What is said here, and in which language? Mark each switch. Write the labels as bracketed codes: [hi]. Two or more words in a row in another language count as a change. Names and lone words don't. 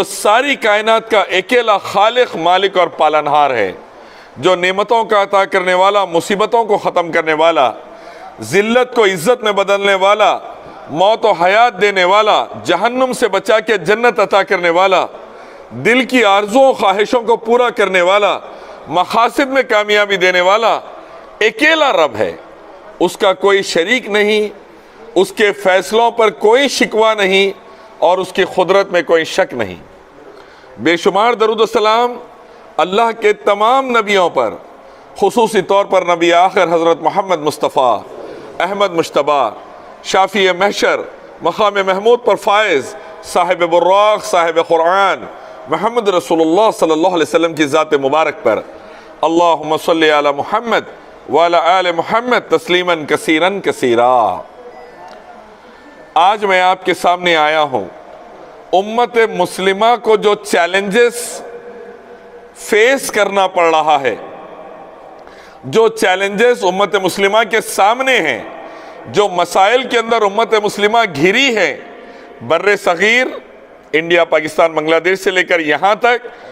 [ur] ساری کائنات کا اکیلا خالق، مالک اور پالنہار ہے، جو نعمتوں کا عطا کرنے والا، مصیبتوں کو ختم کرنے والا، ذلت کو عزت میں بدلنے والا، موت اور حیات دینے والا، جہنم سے بچا کے جنت عطا کرنے والا، دل کی آرزوؤں خواہشوں کو پورا کرنے والا، مقاصد میں کامیابی دینے والا اکیلا رب ہے. اس کا کوئی شریک نہیں، اس کے فیصلوں پر کوئی شکوہ نہیں اور اس کی قدرت میں کوئی شک نہیں. بے شمار درود و سلام اللہ کے تمام نبیوں پر، خصوصی طور پر نبی آخر حضرت محمد مصطفیٰ احمد مشتبا شافع محشر مقام محمود پر فائز صاحب براق صاحب قرآن محمد رسول اللہ [ar] صلى الله عليه وسلم [ur] کی ذات مبارک پر [ar] اللهم صل على محمد وعلى آل محمد تسليما كثيرا كثيرا. [ur] آج میں آپ کے سامنے آیا ہوں امت مسلمہ کو جو [en] challenges face [ur] کرنا پڑ رہا ہے، جو چیلنجز امت مسلمہ کے سامنے ہیں، جو مسائل کے اندر امت مسلمہ گھری ہے، برصغیر انڈیا، پاکستان، بنگلہ دیش سے لے کر یہاں تک